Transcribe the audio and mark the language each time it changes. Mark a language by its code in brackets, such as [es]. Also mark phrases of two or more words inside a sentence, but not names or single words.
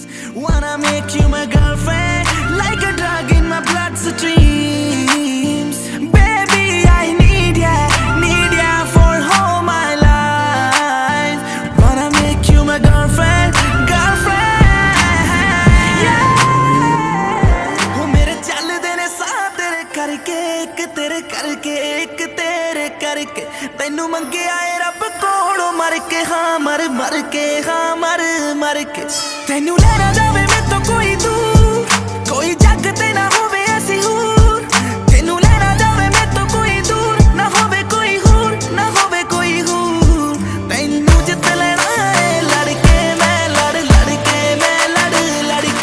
[en] Wanna make you my girlfriend, like a drug in my bloodstreams. Baby, I need ya for all my life. Wanna make you my girlfriend, yeah. [pa] ਓ ਮੇਰੇ ਚੱਲਦੇ ਨੇ ਸਾਹ ਤੇਰੇ ਕਰਕੇ, ਇੱਕ ਤੇਰੇ ਕਰਕੇ, ਇੱਕ ਤੇਰੇ ਕਰਕੇ. ਤੈਨੂੰ ਮੰਗਿਆ ਏ ਰੱਬ ਕੋਲੋਂ ਮਰ ਕੇ, ਹਾਂ ਮਰ ਕੇ, ਹਾਂ ਮਰ ਕੇ. ਤੈਨੂੰ ਲੈ ਨਾ ਜਾਵੇ ਮੈਂ ਤੋ ਕੋਈ ਦੂਰ, ਕੋਈ ਜੱਗ ਤੇ ਨਾ ਹੋਵੇ ਐਸੀ ਹੂਰ. ਤੈਨੂੰ ਲੈ ਨਾ ਜਾਵੇ ਮੈਂ ਤੋ ਕੋਈ ਦੂਰ, ਨਾ ਹੋਵੇ ਕੋਈ ਹੂਰ, ਨਾ ਹੋਵੇ ਕੋਈ ਹੂਰ. ਤੈਨੂੰ ਜਿੱਤ ਲੈਣਾ ਹੈ ਲੜ ਕੇ, ਮੈਂ ਲੜ ਕੇ, ਮੈਂ ਲੜ ਕੇ.